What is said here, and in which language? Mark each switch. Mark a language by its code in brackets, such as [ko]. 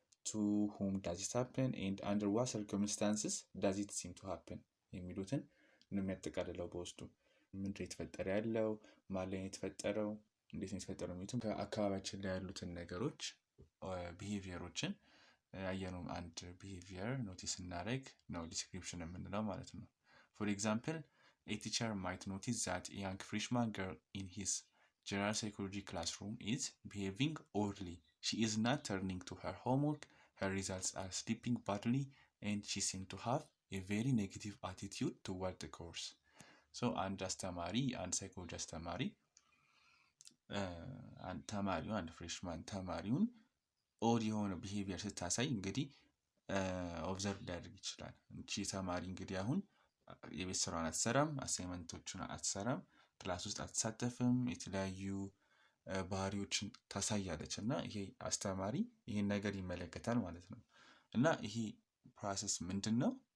[en] to whom does it happen, and under what circumstances does it seem to happen [am] የሚሉትን ነው የሚያጠቃልለው በውስጡ። ምንድን ነው የተፈጠረ ያለው፣ ማን ላይ ነው የተፈጠረው፣ እንዴት ነው የተፈጠረው የሚሉትን ከአካባቢያችን ላይ ያሉትን ነገሮች ቢሄቪየሮችን ያየነው አንድ ቢሄቪየር ኖቲስ እናደርግ ነው ዲስክሪፕሽን የምንለው ማለት ነው። [en] For example, a teacher might notice that a young freshman girl in his general psychology classroom is behaving oddly. She is not turning to her homework, her results are slipping badly, and she seems to have a very negative attitude toward the course. [am] So አንድ አስተማሪ አንድ ሳይኮሎጂ አስተማሪ አንድ ፍሬሽማን ተማሪውን ኦድ የሆነ ቢሄቪየር ስታሳይ እንግዲህ ኦብዘርቭ ሊያደርግ ይችላል። እቺ ተማሪ እንግዲህ አሁን የቤት ስራውን አትሰራም፣ አሳይመንቶቹን አትሰራም፣ ክላስ ውስጥ አትሳተፍም፣ የተለያዩ ባህሪዎችን ታሳያለች እና ይሄ አስተማሪ ይሄን ነገር ይመለከታል ማለት ነው። እና ይሄ ፕሮሰስ ምንድነው?